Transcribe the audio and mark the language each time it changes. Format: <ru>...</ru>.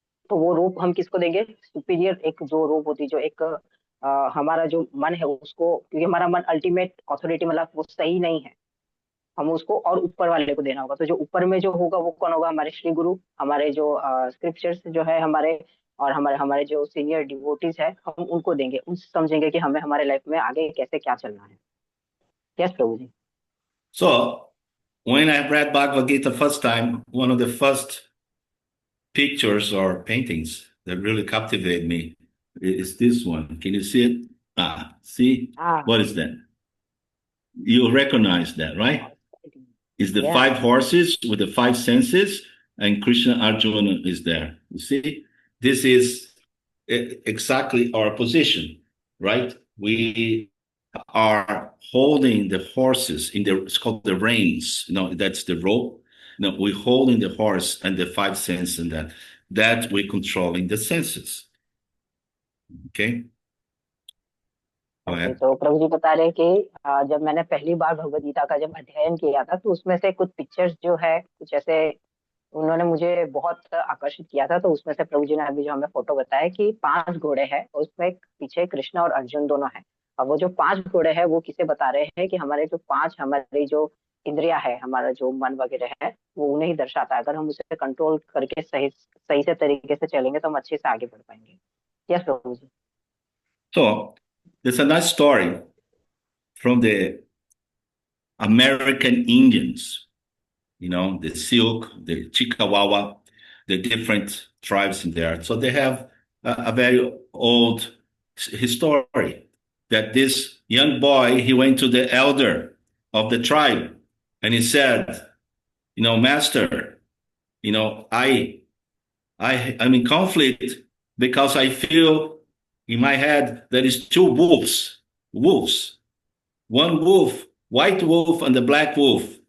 <hi>तो वो रोप हम किसको देंगे? सुपीरियर एक जो रोप होती है, जो एक हमारा जो मन है उसको, क्योंकि हमारा मन अल्टीमेट ऑथोरिटी, मतलब वो सही नहीं है, हम उसको और ऊपर वाले को देना होगा। तो जो ऊपर में जो होगा वो कौन होगा? हमारे श्री गुरु, हमारे जो स्क्रिप्चर्स जो है हमारे, और हमारे हमारे जो सीनियर डिवोटीज है, हम उनको देंगे, उनसे समझेंगे कि हमें हमारे लाइफ में आगे कैसे क्या चलना है। Yes Prabhu ji.</hi> <en>So when I read Bhagavad Gita first time, one of the first pictures or paintings that really captivated me is this one. Can you see it? See?</en> <hi>हाँ।</hi> <en>What is that? You recognize that, right? It's the Yeah. 5 horses with the 5 senses, and Krishna Arjuna is there. You see? This is exactly our position, right? We are holding the horses in the, it's called the reins. That's the rope. We're holding the horse and the 5 senses, and that we're controlling the senses. Okay? Go okay, ahead.</en> <hi>तो प्रभु जी बता रहे हैं कि जब मैंने पहली बार भगवद गीता का जब अध्ययन किया था, तो उसमें से कुछ पिक्चर्स जो है कुछ ऐसे उन्होंने मुझे बहुत आकर्षित किया था। तो उसमें से प्रभु जी ने अभी जो हमें फोटो बताया कि 5 घोड़े हैं, उसमें पीछे कृष्ण और अर्जुन दोनों हैं। और वो जो 5 घोड़े हैं वो किसे बता रहे हैं? कि हमारे जो 5 हमारी जो इंद्रिया है, हमारा जो मन वगैरह है, वो उन्हें ही दर्शाता है। अगर हम उसे कंट्रोल करके सही सही से तरीके से चलेंगे तो हम अच्छे से आगे बढ़ पाएंगे। Yes Prabhu ji.</hi> <en>So, there's a nice story from the American Indians, the Sioux, the Chickasaw, the different tribes in there. So they have a very old history that this young boy, he went to the elder of the tribe and he said, Master, I'm in conflict because I feel in my head there is 2 wolves, one wolf, white wolf and the black wolf.</en>